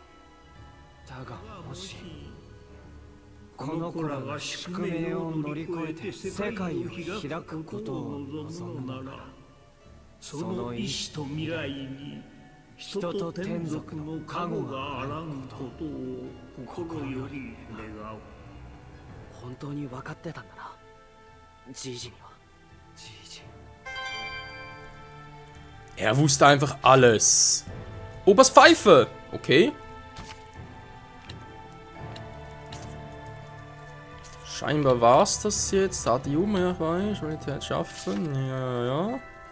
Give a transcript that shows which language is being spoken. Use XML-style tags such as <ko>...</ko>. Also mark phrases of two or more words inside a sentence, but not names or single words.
<ja>だがもしこの子らが宿命を乗り越えて世界を開くことを望むなら、その意志と未来に人と天族の加護があらんことを心より願う。本当に分かってたんだな、ジージには。ジージ。</ja> <de>Er wusste einfach alles. Opas Pfeife. Okay. Scheinbar war's das jetzt. Adium, ja, ich weiß. Qualität schaffen. Ja, ja.</de>